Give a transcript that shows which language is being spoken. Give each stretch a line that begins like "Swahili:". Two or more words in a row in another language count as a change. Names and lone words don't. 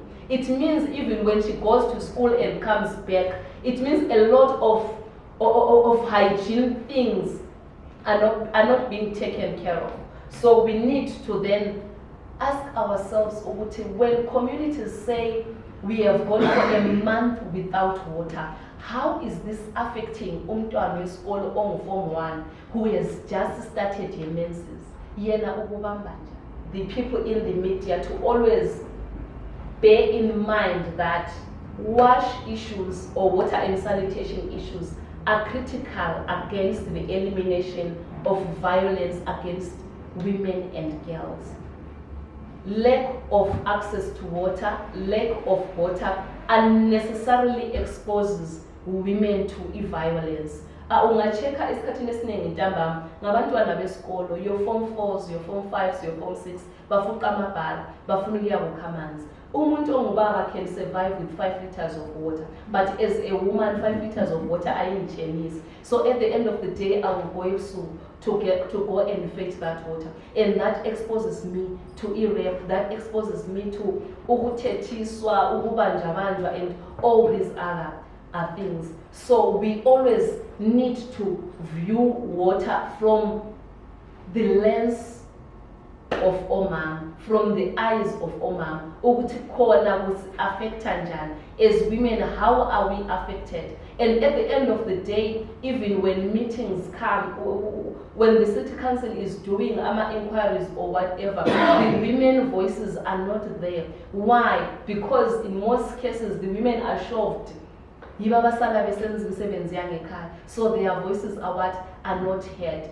English: It means even when she goes to school and comes back, it means a lot of hygiene things are not being taken care of. So we need to then ask ourselves, when communities say we have gone for a month without water, how is this affecting
North Ndebele: umntwana wesikolo ongu-Form 1
English: who has just started her menses? The people in the media to always bear in mind that wash issues or water and sanitation issues are critical against the elimination of violence against women and girls. Lack of access to water, lack of water unnecessarily exposes women to violence.
North Ndebele: Ungachecka esikhathini esiningi ntambama ngabantwana besikolo,
English: your form 4s, your form 5s, your form 6
North Ndebele: bafuqa amabhala bafuna ukuya kukha amanzi. Umuntu ongubaba
English: can survive with 5 liters of water, but as a woman 5 liters of water ayingitshemisi. So at the end of the day I will go to go and fetch that water, and that exposes me to rape, that exposes me to
North Ndebele: ukuthethiswa, ukubanjwa,
English: and all these other things. So we always need to view water from the lens of omama, from the eyes of omama,
North Ndebele: ukuthi khona affecta njani.
English: As women, how are we affected? And at the end of the day, even when meetings come, when the city council is doing inquiries or whatever, the women voices are not there. Why? Because in most cases the women are shoved. So their voices are not heard.